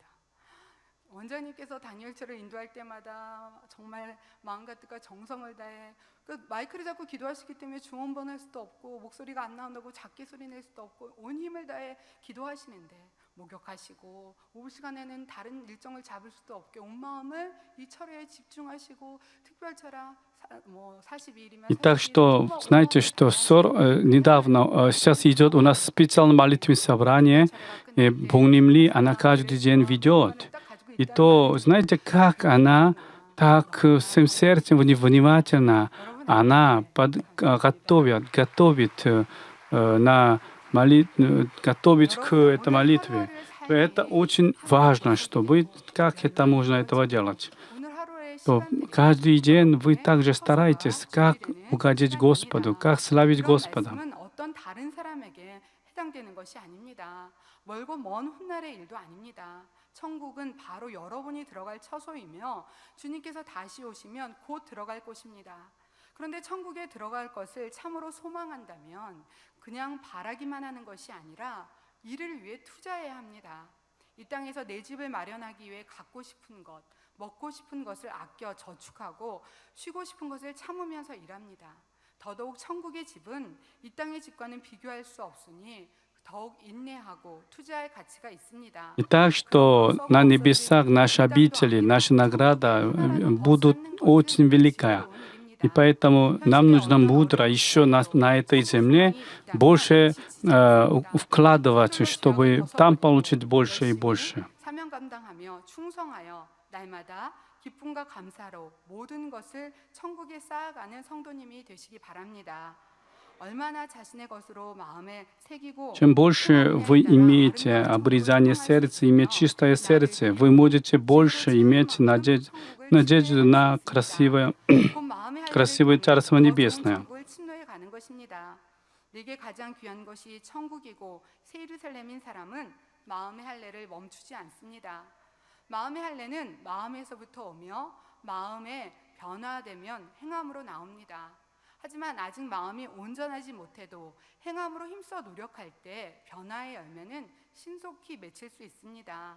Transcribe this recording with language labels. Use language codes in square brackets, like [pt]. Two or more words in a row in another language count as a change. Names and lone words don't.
[ko] 원장님께서 다니엘처를 인도할 때마다 정말 마음과 뜻과 정성을 다해 마이크를 잡고 기도하시기 때문에 중언번할 수도 없고 목소리가 안 나온다고 작게 소리낼 수도 없고 온 힘을 다해 기도하시는데 목욕하시고 오후 시간에는 다른 일정을 잡을 수도 없게 온 마음을 이 철회에 집중하시고 특별철야 42일이면 [ru] И так что, знаете, что недавно, сейчас идет у нас специальное молитвенное собрание, Богнемли, она каждый день ведет. И то, знаете, как она так всем сердцем внимательно, она готовит готовить к этой молитве. Это очень важно, чтобы как это можно этого делать. То каждый день вы также стараетесь, как угодить Господу, как славить Господа. [ko] 어떤 다른 사람에게 해당되는 것이 아닙니다. 멀고 먼 훗날의 일도 아닙니다. 천국은 바로 여러분이 들어갈 처소이며 주님께서 다시 오시면 곧 들어갈 곳입니다. 그런데 천국에 들어갈 것을 참으로 소망한다면 그냥 바라기만 하는 것이 아니라 이를 위해 투자해야 합니다. 이 땅에서 내 집을 마련하기 위해 갖고 싶은 것, 먹고 싶은 것을 아껴 저축하고 쉬고 싶은 것을 참으면서 일합니다. 더더욱 천국의 집은 이 땅의 집과는 비교할 수 없으니 더욱 인내하고 투자할 가치가 있습니다. [ru] И так что на небесах наши обители, наша награда будут очень великая. И поэтому нам нужно мудро еще на этой земле больше вкладывать, чтобы там получить больше и больше. [ko] 사명 감당하며 충성하여 날마다 기쁨과 감사로 모든 것을 천국에 쌓아가는 성도님이 되시기 바랍니다. 얼마나 자신의 것으로 마음에 새기고 [ru] Чем больше вы имеете обрезание сердца, иметь чистое сердце, вы можете больше иметь надежду на красивое Царство Небесное. [ko] 내게 가장 귀한 것이 천국이고 새 예루살렘인 사람은 마음의 할례를 멈추지 않습니다. 마음의 할례는 마음에서부터 오며 마음에 변화되면 행함으로 나옵니다. 하지만 아직 마음이 온전하지 못해도 행함으로 힘써 노력할 때 변화의 열매는 신속히 맺힐 수 있습니다.